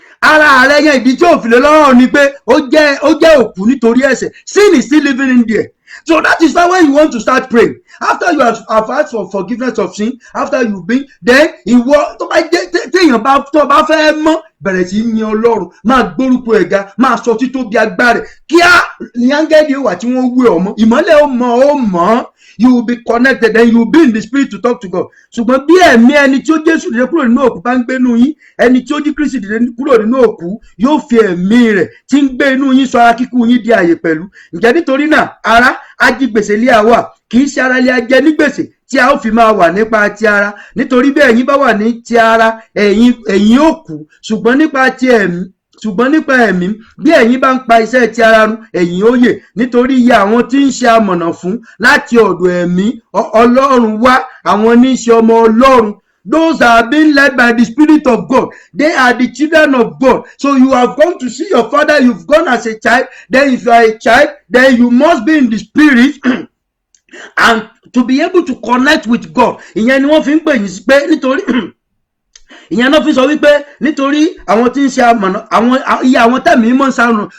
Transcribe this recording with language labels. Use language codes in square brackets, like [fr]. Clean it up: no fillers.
[yo] Ara rẹ̀ yẹn ìdí tí ò fi lè lọ́rọ̀ ni pé ó jẹ́ òkú nítorí ẹ̀ṣẹ̀. [en] Sin is still living in there. So that is why when you want to start praying, after you have asked for forgiveness of sin, after you've been, then [yo] ìwọ tó bá jẹ́ téèyàn bá fẹ́ mọ́ bẹ̀rẹ̀ sí yin Ọlọ́run, máa gbórúkọ ẹ̀ga, máa sọ títóbi agbára rẹ̀. Kíá ní áńgẹ́lì wà tí wọ́n wé ọmọ, ìmọ́lẹ̀ ó mọ̀. [en] You will be connected and you will be in the spirit to talk to God. [yo] Ṣùgbọ́n bí ẹ̀mí ẹni tí ó Jésù dìde kúrò nínú òkú bá ń gbé inú yín, ẹni tí ó jí Kristi dìde kúrò nínú òkú yóò fi ẹ̀mí rẹ̀ tí ń gbé inú yín sọ ara kíkú yín di ààyè pẹ̀lú. Ǹjẹ́ nítorí náà ara ajigbèsè lé àwa, kì í ṣe ara lé ajẹ ní gbèsè tí a ó fi máa wà nípa ti ara. Nítorí bí ẹ̀yin bá wà ní ti ara, ẹ̀yin ó kú. Ṣùgbọ́n nípa ẹ̀mí bí ẹ̀yin bá ń pa iṣẹ́ ti ara run, ẹ̀yin ó yè. Nítorí iye àwọn tí ń ṣe amọ̀nà fún láti ọ̀dọ̀ ẹ̀mí Ọlọ́run wá, àwọn ní í ṣe ọmọ Ọlọ́run. [en] Those that are being led by the Spirit of God, they are the children of God. So you have gone to see your father, you've gone as a child. Then if you are a child, then you must be in the Spirit and to be able to connect with God. [yo] Ìyẹn ni wọ́n fi ń pè yín pé nítorí ìyẹn náà fi sọ wípé nítorí àwọn tí ń ṣe àmọ̀nà, àwọn tẹ̀mí mọ́ ń sáré.